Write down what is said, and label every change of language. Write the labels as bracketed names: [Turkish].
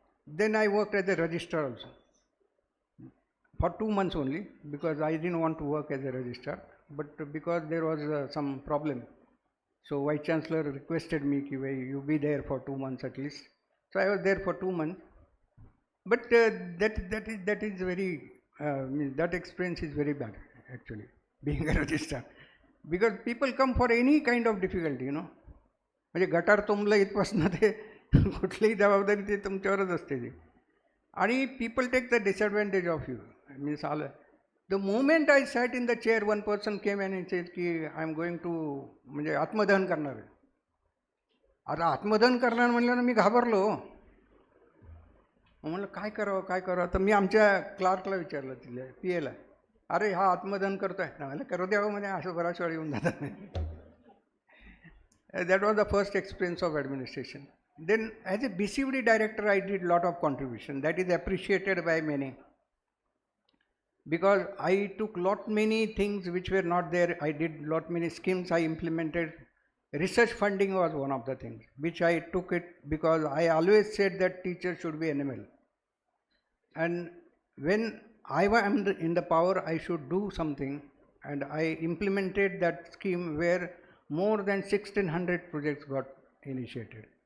[English] Then I worked as a registrar also. For 2 months only, because I didn't want to work as a registrar, but because there was some problem. So Vice Chancellor requested me ki you be there for 2 months at least. So I was there for 2 months. But that is very, that experience is very bad actually, being a registrar. Because people come for any kind of difficulty, [Marathi] म्हणजे गटार तुंबलं इथपासून ते कुठलीही जबाबदारी ते तुमच्यावरच असते ती. [English] आणि people take the disadvantage of you. Means the moment I sat in the chair, one person came and he said ki I am going to [Marathi] म्हणजे आत्मदहन करणार आहे. आता आत्मदहन करणार म्हणलं मी घाबरलो. म्हणलं काय करावं तर मी आमच्या क्लार्कला विचारलं तिला PA ला, अरे हा आत्मदहन करतोय ना, मला करू द्यावं म्हणजे असं बराच वेळ येऊन जातात. [English] That was the first experience of administration. Then as a BCVD director I did lot of contribution, that is appreciated by many, because I took lot many things which were not there. I did lot many schemes I implemented. Research funding was one of the things which I took it, because I always said that teachers should be animal, and when I am in the power I should do something, and I implemented that scheme where more than 1600 projects got initiated.